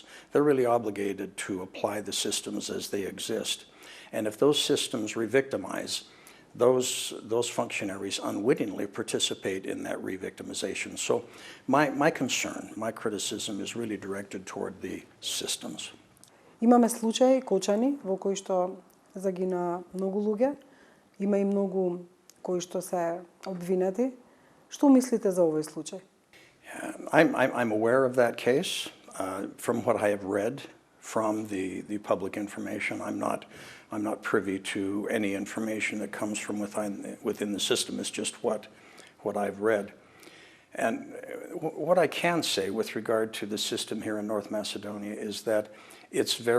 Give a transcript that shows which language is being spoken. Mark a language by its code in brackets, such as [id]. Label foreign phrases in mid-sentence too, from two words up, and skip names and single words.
[en] They're really obligated to apply the systems as they exist. And if those systems re-victimize, those functionaries unwittingly participate in that re-victimization. So my concern, my criticism is really directed toward the systems. [mk] Имаме случаи кочани во кои што загина многу луѓе, има и многу кои што се обвинети. Што мислите за овој случај? [en] I'm aware of that case from what I have read from the public information. I'm not privy to any information that comes from within the system. It's just what I've read. And what I can say with regard to the system here in North Macedonia is that it